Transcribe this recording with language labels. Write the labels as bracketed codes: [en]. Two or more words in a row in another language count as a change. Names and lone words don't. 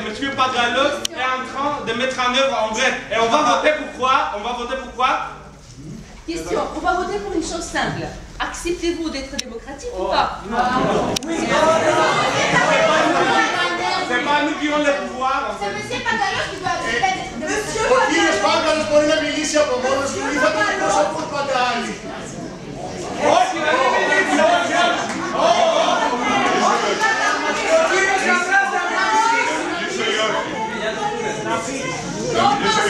[fr] Pangalos est en train de mettre en œuvre en Grèce. Et on va voter pourquoi? Question, on va voter pour une chose simple. Acceptez-vous d'être démocratique ou pas? C'est pas nous qui avons le pouvoir. C'est M. Pangalos qui doit accepter. [el] Ο κύριος Πάγκαλος μπορεί να μιλήσει από μόνος του ή θα τον εκπροσωπούν πάντα άλλοι. Όχι, να μην μιλήσει. Ο κύριος Καπράς θα μιλήσει.